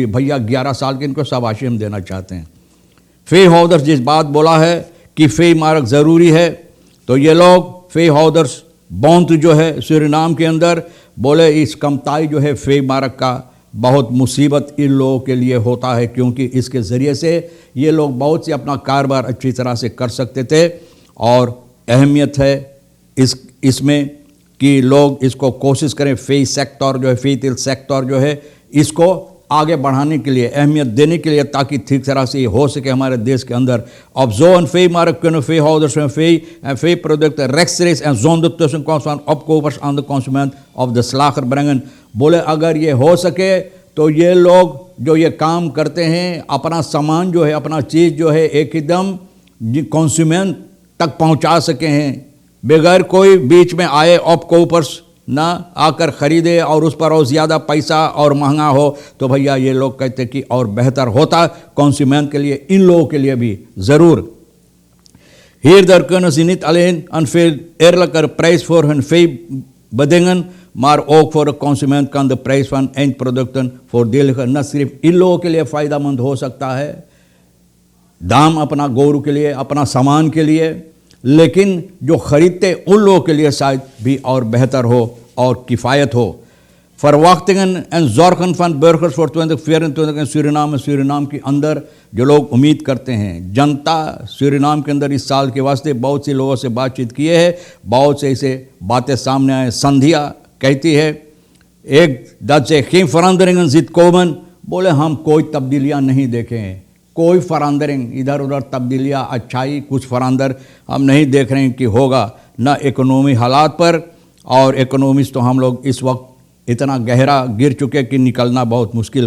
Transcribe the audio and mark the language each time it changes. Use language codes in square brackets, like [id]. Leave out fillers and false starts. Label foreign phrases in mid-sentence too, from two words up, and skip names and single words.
[hns] भैया 11 साल के इनको शाबाशी हम देना चाहते हैं। फे हौदर्स जिस बात बोला है कि फे मार्क ज़रूरी है, तो ये लोग फे हौदर्स बौंत जो है सूरीनाम के अंदर बोले इस कमताई जो है फे मार्क का बहुत मुसीबत इन लोगों के लिए होता है, क्योंकि इसके ज़रिए से ये लोग बहुत से अपना कारोबार अच्छी तरह से कर सकते थे। और अहमियत है इसमें कि लोग इसको कोशिश करें, फे सेक्टर जो है, फे सेक्टर जो है इसको आगे बढ़ाने के लिए, अहमियत देने के लिए, ताकि ठीक तरह से ये हो सके हमारे देश के अंदर। [nl] Ob zo een veemarkt kunnen veehouders hun vee en veeproducten rechtstreeks en zonder tussenkomst van opkopers aan de consument of de slager brengen। [hns] बोले अगर ये हो सके तो ये लोग जो ये काम करते हैं अपना सामान जो है, अपना चीज़ जो है एकदम कंज्यूमेंट तक पहुंचा सके हैं, बगैर कोई बीच में आए ऑपकोपर्स ना आकर ख़रीदे और उस पर और ज़्यादा पैसा और महंगा हो। तो भैया ये लोग कहते कि और बेहतर होता कंज्यूमेंट के लिए, इन लोगों के लिए भी ज़रूर। [nl] Hierdoor kunnen ze niet alleen een veel eerlijker prijs voor hun vee bedingen, maar ook voor de consument kan de prijs van eindproducten voordeliger, [hns] न सिर्फ इन लोगों के लिए फ़ायदेमंद हो सकता है दाम अपना गोरू के लिए, अपना सामान के लिए, लेकिन जो ख़रीदते उन लोगों के लिए शायद भी और बेहतर हो और किफ़ायत हो। [nl] Verwachtingen en zorgen van burgers voor 2024 in [hns] सूरीनाम के अंदर जो लोग उम्मीद करते हैं, जनता सूरीनाम के अंदर इस साल के वास्ते बहुत से लोगों से बातचीत किए हैं, बहुत से ऐसे बातें सामने आए। संध्या कहती है [nl] एक dat ze geen veranderingen ziet komen, [hns] बोले हम कोई तब्दीलियाँ नहीं देखें, कोई फरांदरिंग इधर उधर तब्दीलियाँ अच्छाई कुछ फरांदर हम नहीं देख रहे हैं कि होगा, ना इकोनॉमी हालात पर। और इकोनॉमिस्ट तो हम लोग इस वक्त इतना गहरा गिर चुके कि निकलना बहुत मुश्किल।